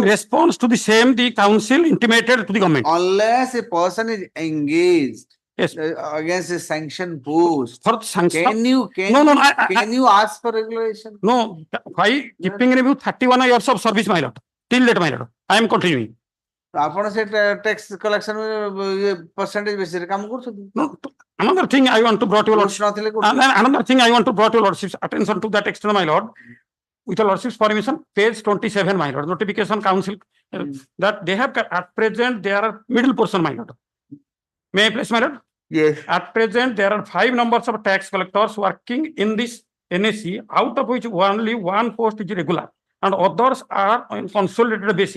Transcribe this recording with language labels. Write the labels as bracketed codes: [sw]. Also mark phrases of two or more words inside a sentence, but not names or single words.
[en] In response to the same, the council intimated to the government. Unless a person is engaged Yes. against a sanction post, For sanction. No, can you ask for regularization? No, why keeping in view 31 years of service, my lord? Till date, my lord. I am continuing. [or] ଆପଣ ସେ [en] tax collection percentage [or] ବେସିସରେ କାମ କରୁଛନ୍ତି? [en] No, another thing I want to brought your Post lordship. [or] ନଥିଲେ କୋଉଠି? [en] Another thing I want to brought your lordship's attention to that extent, my lord. With your lordship's permission, page 27, my lord, notification council, that they have at present there are middle portion, my lord. May I please, my lord? Yes. At present, there are 5 numbers of tax collectors working in this NAC, out of which only 1 post is regular, and others are on consolidated basis.